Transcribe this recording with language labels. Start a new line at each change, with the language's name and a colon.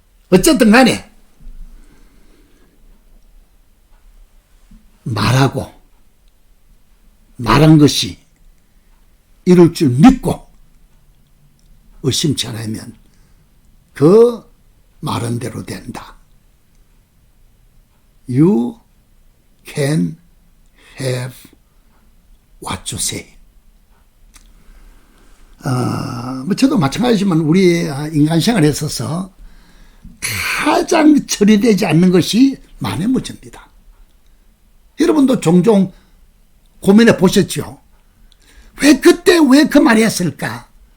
Korean: 어쨌든 간에 말하고 말한 것이 이룰 줄 믿고 의심치 않으면 그 말한 대로 된다.
English: You can have what you say.
Korean: 뭐 저도 마찬가지지만 우리 인간 생활에 있어서 가장 처리되지 않는 것이 말의 문제입니다. 여러분도 종종 고민해 보셨죠? 왜 그때 왜 그 말이 했을까?